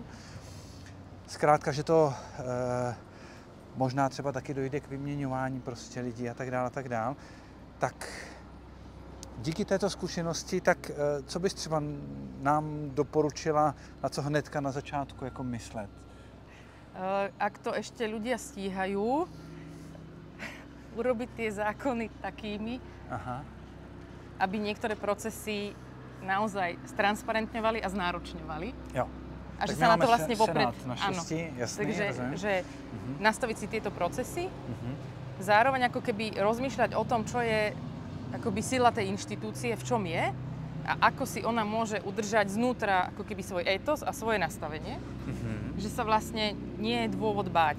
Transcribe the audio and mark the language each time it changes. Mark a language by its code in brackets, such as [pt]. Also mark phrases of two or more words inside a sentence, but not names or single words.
[cs] Zkrátka, že to možná třeba taky dojde k vyměňování prostě lidí a tak dále. Tak díky této zkušenosti, tak co bys třeba nám doporučila, na co hnedka na začátku jako myslet? [sk] Ak to ešte ľudia stíhajú, urobiť tie zákony takými, aby niektoré procesy naozaj stransparentňovali a znáročňovali. [cs] Jo. [sk] A že sa na to vlastne vopred... Áno, jasný, takže že nastaviť si tieto procesy, zároveň ako keby rozmýšľať o tom, čo je akoby sila tej inštitúcie, v čom je a ako si ona môže udržať znútra ako keby svoj étos a svoje nastavenie, že sa vlastne nie je dôvod báť.